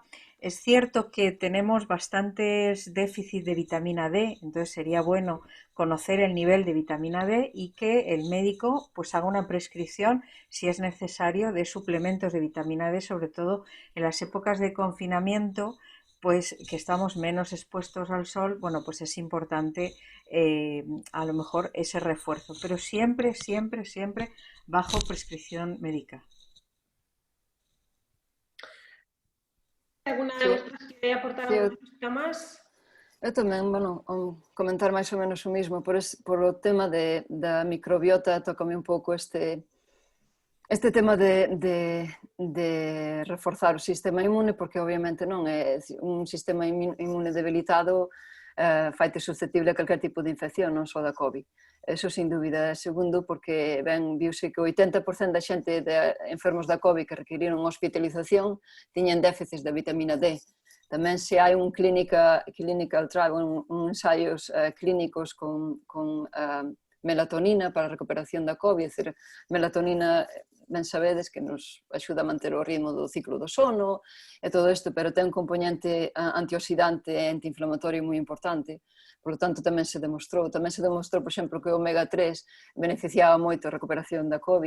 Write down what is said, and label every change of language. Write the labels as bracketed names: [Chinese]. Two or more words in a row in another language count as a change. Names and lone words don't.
[Spanish] Es cierto que tenemos bastantes déficits de vitamina D, entonces sería bueno conocer el nivel de vitamina D y que el médico pues haga una prescripción si es necesario de suplementos de vitamina D, sobre todo en las épocas de confinamiento, pues que estamos menos expuestos al sol, bueno, pues es importante a lo mejor ese refuerzo, pero siempre, siempre, siempre bajo prescripción médica. ¿Alguna de Sí, vosotras quiere aportar sí, alguna cosita más? [Galician] eu tamén, bueno, comentar máis ou menos o mismo, por o tema da microbiota, tócame un pouco este tema de reforzar o sistema inmune, porque obviamente non é un sistema inmune debilitado, faite susceptible a calquer tipo de infección, non só da COVID. Eso sin dúbida. Segundo, porque viuse que o 80% da xente de enfermos da COVID que requiriron hospitalización tiñen déficits da vitamina D. Tamén se hai un [English] clinical trial, [Galician] un ensaios clínicos con melatonina para a recuperación da COVID, é dicir, melatonina ben sabedes que nos axuda a manter o ritmo do ciclo do sono e todo isto, pero ten un componente antioxidante e antiinflamatorio moi importante, [Spanish] por lo tanto [Galician] tamén se demostrou, por exemplo, que o omega 3 beneficiaba moito a recuperación da COVID.